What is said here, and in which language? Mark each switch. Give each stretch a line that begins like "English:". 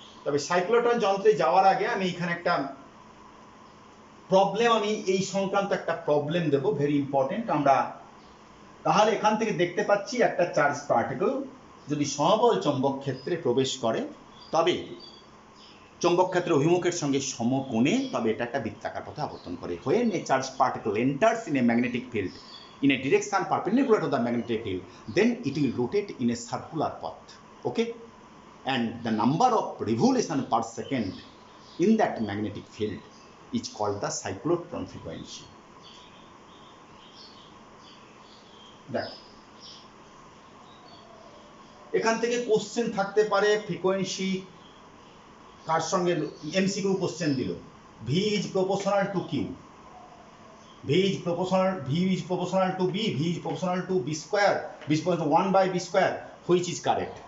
Bangla: তবে সাইক্লোট্রন যন্ত্রে যাওয়ার আগে আমি এখানে একটা প্রবলেম, আমি এই সংক্রান্ত একটা প্রবলেম দেব,
English: Very important.
Bangla: আমরা তাহলে এখান থেকে দেখতে পাচ্ছি একটা চার্জ পার্টিকেল যদি সমবল চৌম্বক ক্ষেত্রে প্রবেশ করে তবে চৌম্বক ক্ষেত্রের অভিমুখের সঙ্গে সমকোণে, তবে এটা একটা বৃত্তাকার পথে আবর্তন করে।
English: When a charged particle enters in a magnetic field in a direction perpendicular to the magnetic field, then it will rotate in a circular path. Okay, and the number of revolution per second in that magnetic field is called the cyclotron frequency.
Bangla: দেখো এখান থেকে question থাকতে পারে, frequency কার সঙ্গে, MCQ question দিল,
English: V is proportional to Q, V is proportional to B, V is proportional to B square, B square to 1 by B square, which is correct.